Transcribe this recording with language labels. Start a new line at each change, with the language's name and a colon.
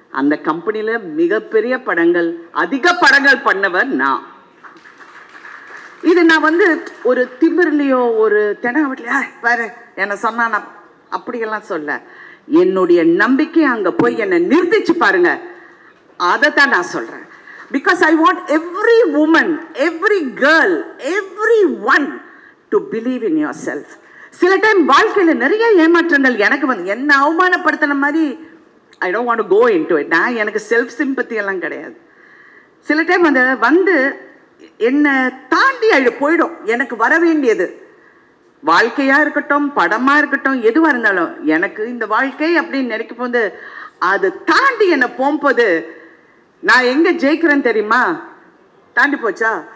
Tamil: அந்த கம்பெனியில் மிகப்பெரிய படங்கள், அதிக படங்கள் பண்ணவர் நான். இது நான் வந்து ஒரு திமிர்லையோ ஒரு தெனாவட்லையோ வேறு என்னை சொன்னா நான் அப்படியெல்லாம் சொல்ல, என்னுடைய நம்பிக்கை அங்கே போய் என்னை நிறுத்திச்சு பாருங்க, அதை தான் நான் சொல்கிறேன்.
English: Because I want every woman, every girl, everyone to believe in yourself.
Tamil: சில டைம் வாழ்க்கையில் நிறைய ஏமாற்றங்கள் எனக்கு வந்து என்ன அவமானப்படுத்தின மாதிரி,
English: I don't want to go into it.
Tamil: நான் எனக்கு செல்ஃப் சிம்பத்தி எல்லாம் கிடையாது. சில டைம் அந்த வந்து என்னை தாண்டி போயிடும் எனக்கு வர வேண்டியது. வாழ்க்கையாக இருக்கட்டும், படமாக இருக்கட்டும், எதுவாக இருந்தாலும் எனக்கு இந்த வாழ்க்கை அப்படின்னு நினைக்கும் போது அது தாண்டி என்னை போகும்போது நான் எங்கே ஜெயிக்கிறேன்னு தெரியுமா? தாண்டி போச்சா?